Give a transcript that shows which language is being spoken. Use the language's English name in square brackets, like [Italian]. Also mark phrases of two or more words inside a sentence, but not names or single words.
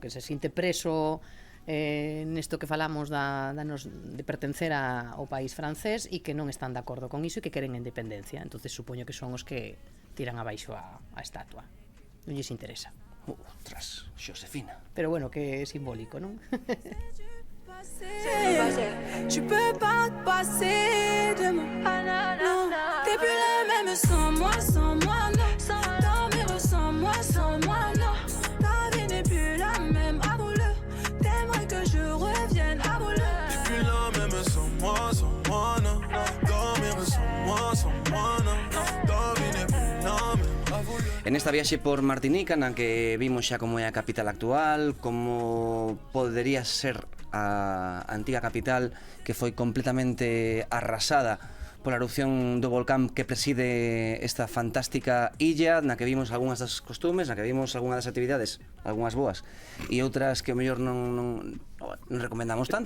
[Galician] Que se sinte preso nesto que falamos de pertencer ao país francés e que non están de acordo con iso e que queren a independencia. Entonces supoño que son os que tiran abaixo a estatua. Non lles interesa. Ostras, Josefina. Pero bueno, que é simbólico, non? [French] Tu peux pas te passer de moi. Non, t'es plus la même sans moi, non. Dormir sans moi, non. Ta vie n'est plus la même, avoue-le. T'aimerais que je revienne, avoue-le. T'es plus la même sans moi, non. Dormir sans moi, non. Ta vie n'est plus la même, avoue-le. [Galician] En esta viaxe por Martinica, na que vimos xa como é a capital actual, como podería ser a antiga capital que foi completamente arrasada pola erupción do volcán que preside esta fantástica illa, na que vimos algunhas das costumes, na que vimos algunhas das actividades, algunhas boas, e outras que o mellor non recomendamos tanto.